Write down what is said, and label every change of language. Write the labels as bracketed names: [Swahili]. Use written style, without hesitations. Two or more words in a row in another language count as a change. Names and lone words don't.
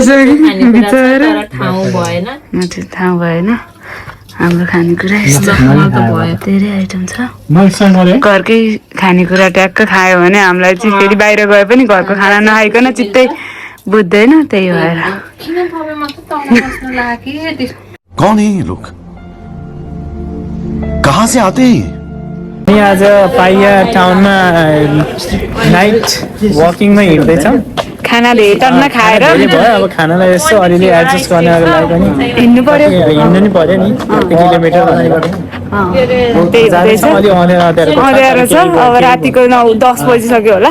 [Nepali] ठाउँ भएन थाहा भएन हाम्रो खानेकुरा यस्तो धेरै आइटम छ घरकै खानेकुरा ट्याक्क खायो भने हामीलाई चाहिँ फेरि बाहिर गए पनि घरको खाना नखाइकन चित्तै बुझ्दैन त्यही भएर [Hindi] कौन है ये लोग कहाँ से आते हैं [Nepali] हामी आज पाइया टाउनमा [English] night walkingमा [Nepali] हिँड्दैछौँ खाना धेरै टन्न खाएर भयो अब खानालाई यसो अलिअलि एडजस्ट गर्नको लागि पनि हिँड्नु पर्यो हिँड्नु नि पर्यो नि 1 किलोमिटर अँध्यारो छ अब रातिको 9-10 बजिसक्यो होला